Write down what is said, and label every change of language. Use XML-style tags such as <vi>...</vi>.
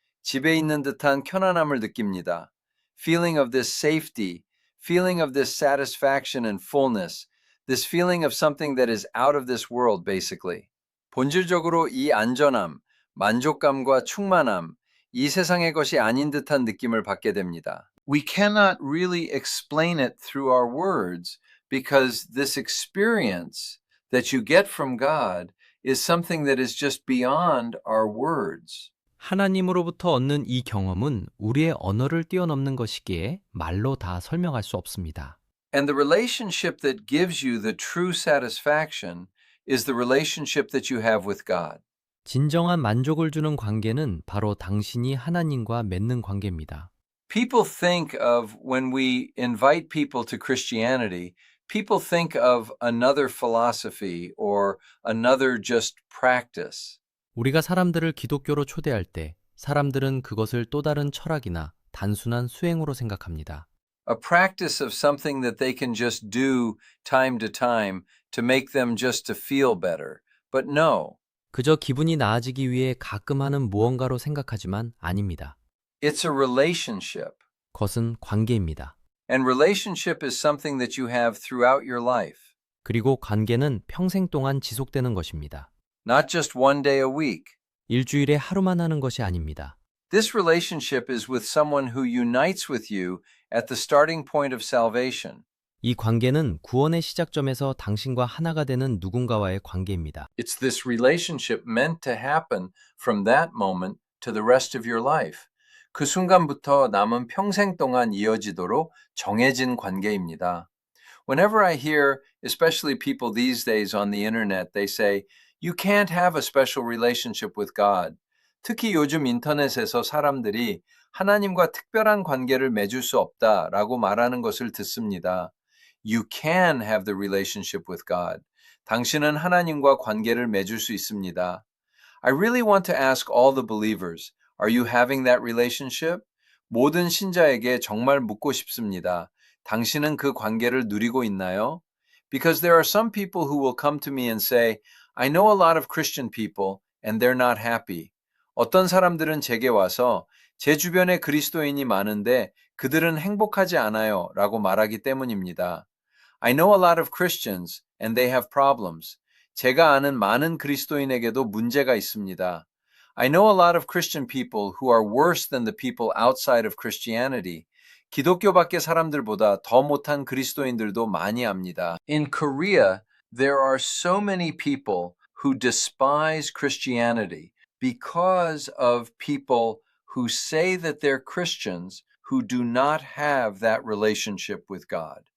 <ko>집에 있는 듯한 편안함을 느낍니다.</ko> <en>Feeling of this safety. Feeling of this satisfaction and fullness. This feeling of something that is out of this world, basically.</en> <ko>본질적으로 이 안전함, 만족감과 충만함, 이 세상의 것이 아닌 듯한 느낌을 받게 됩니다.</ko> <en>We cannot really explain it through our words because this experience that you get from God is something that is just beyond our words.</en> <ko>하나님으로부터 얻는 이 경험은 우리의 언어를 뛰어넘는 것이기에 말로 다 설명할 수 없습니다.</ko> <en>And the relationship that gives you the true satisfaction is the relationship that you have with God.</en> <ko>진정한 만족을 주는 관계는 바로 당신이 하나님과 맺는 관계입니다.</ko> <en>People think of when we invite people to Christianity, people think of another philosophy or another just practice.</en> <ko>우리가 사람들을 기독교로 초대할 때 사람들은 그것을 또 다른 철학이나 단순한 수행으로 생각합니다.</ko> <en>A practice of something that they can just do time to time to make them just to feel better. But no,</en> <ko>그저 기분이 나아지기 위해 가끔 하는 무언가로 생각하지만 아닙니다.</ko> <en>it's a relationship.</en> <ko>그것은 관계입니다.</ko> <en>And relationship is something that you have throughout your life,</en> <ko>그리고 관계는 평생 동안 지속되는 것입니다.</ko> <en>not just one day a week.</en> <ko>일주일에 하루만 하는 것이 아닙니다.</ko> <en>This relationship is with someone who unites with you at the starting point of salvation.</en> <ko>이 관계는 구원의 시작점에서 당신과 하나가 되는 누군가와의 관계입니다.</ko> <en>It's this relationship meant to happen from that moment to the rest of your life.</en> <ko>그 순간부터 남은 평생 동안 이어지도록 정해진 관계입니다.</ko> <en>Whenever I hear, especially people these days on the internet, they say, you can't have a special relationship with God.</en> <ko>특히 요즘 인터넷에서 사람들이 하나님과 특별한 관계를 맺을 수 없다라고 말하는 것을 듣습니다.</ko> <en>You can have the relationship with God.</en> <ko>당신은 하나님과 관계를 맺을 수 있습니다.</ko> <en>I really want to ask all the believers, are you having that relationship?</en> <ko>모든 신자에게 정말 묻고 싶습니다. 당신은 그 관계를 누리고 있나요?</ko> <en>Because there are some people who will come to me and say, I know a lot of Christian people and they're not happy.</en> <ko>어떤 사람들은 제게 와서 제 주변에 그리스도인이 많은데 그들은 행복하지 않아요 라고 말하기 때문입니다.</ko> <en>I know a lot of Christians and they have problems.</en> <ko>제가 아는 많은 그리스도인에게도 문제가 있습니다.</ko> <en>I know a lot of Christian people who are worse than the people outside of Christianity.</en> <ko>기독교 밖의 사람들보다 더 못한 그리스도인들도 많이 압니다.</ko> <en>In Korea, there are so many people who despise Christianity because of people who say that they're Christians who do not have that relationship with God.</en>